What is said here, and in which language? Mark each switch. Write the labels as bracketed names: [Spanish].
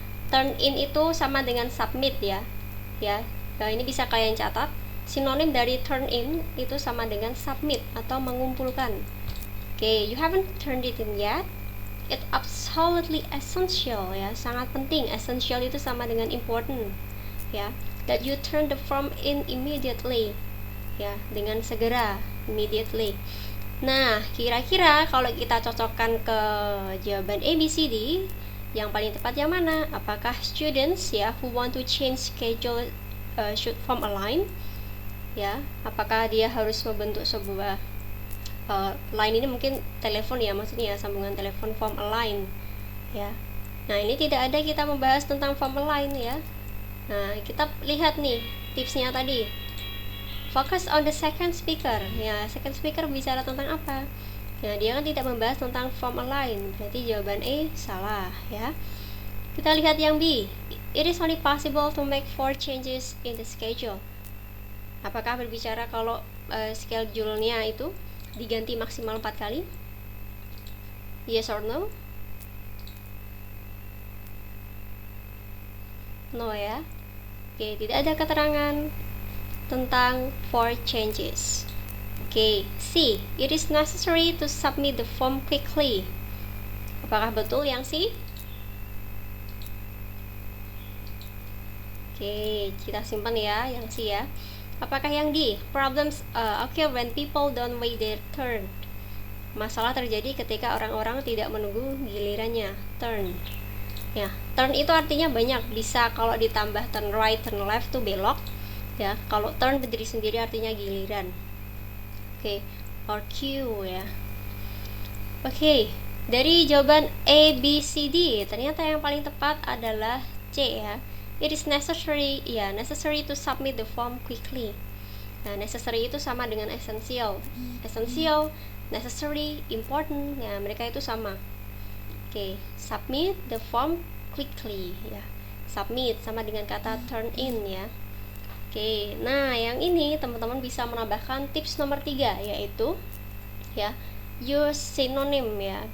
[Indonesian] Turn in itu sama dengan submit ya. Nah, ini bisa kalian catat. Sinonim dari turn in itu sama dengan submit atau mengumpulkan. [English] Oke, you haven't turned it in yet. It's absolutely essential ya, [Indonesian] sangat penting. [English] Essential [Indonesian] itu sama dengan [English] important ya. That you turn the form in immediately ya, [Indonesian] dengan segera, [English] immediately. [Indonesian] Nah, kira-kira kalau kita cocokkan ke jawaban A, B, C, D, yang paling tepat yang mana? [English] Apakah students ya who want to change schedule should form a line? [Indonesian] Ya, apakah dia harus membentuk sebuah line, ini mungkin telepon ya, maksudnya sambungan telepon, form a line ya. Nah, ini tidak ada kita membahas tentang form a line ya. Nah, kita lihat nih tipsnya tadi. [English] Focus on the second speaker ya. Second speaker [Indonesian] bicara tentang apa? Nah, dia kan tidak membahas tentang form a line. Berarti jawaban E salah ya. Kita lihat yang B. [English] It is only possible to make 4 changes in the schedule. [Indonesian] Apakah berbicara kalau schedule-nya itu diganti maksimal 4 kali? Yes or no? No ya. Oke, tidak ada keterangan tentang 4 changes. Oke, C. [English] It is necessary to submit the form quickly. [Indonesian] Apakah betul yang C? Oke, kita simpan ya yang C ya. Apakah yang D? [English] Problems occur when people don't wait their turn. [Indonesian] Masalah terjadi ketika orang-orang tidak menunggu gilirannya. Turn. Ya, turn itu artinya banyak. Bisa kalau ditambah turn right, turn left tuh belok. Ya, kalau turn berdiri sendiri artinya giliran. Oke, or Q ya. Oke, dari jawaban A, B, C, D, ternyata yang paling tepat adalah C ya. [English] It is necessary to submit the form quickly. [Indonesian] Nah, necessary itu sama dengan essential. Essential, necessary, important, ya mereka itu sama. [English] Oke, submit the form quickly ya. Submit [Indonesian] sama dengan kata [English] turn in ya. [Indonesian] Oke, nah yang ini teman-teman bisa menambahkan tips nomor 3, yaitu ya use synonym ya.